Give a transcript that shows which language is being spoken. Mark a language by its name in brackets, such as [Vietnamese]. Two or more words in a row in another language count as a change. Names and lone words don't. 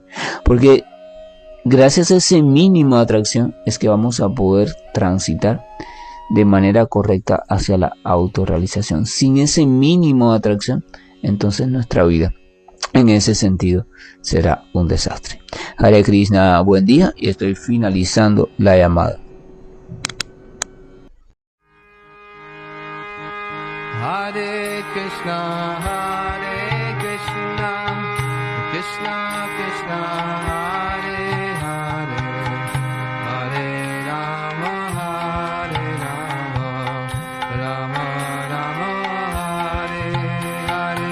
[Spanish] Porque gracias a ese mínimo de atracción es que vamos a poder transitar de manera correcta hacia la autorrealización. Sin ese mínimo de atracción, entonces nuestra vida en ese sentido será un desastre. [Sanskrit] Hare Krishna, [Spanish] buen día, y estoy finalizando la llamada. [Sanskrit] Hare Krishna, Krishna Krishna, Hare Hare, Hare Rama, Rama Rama, Hare Hare.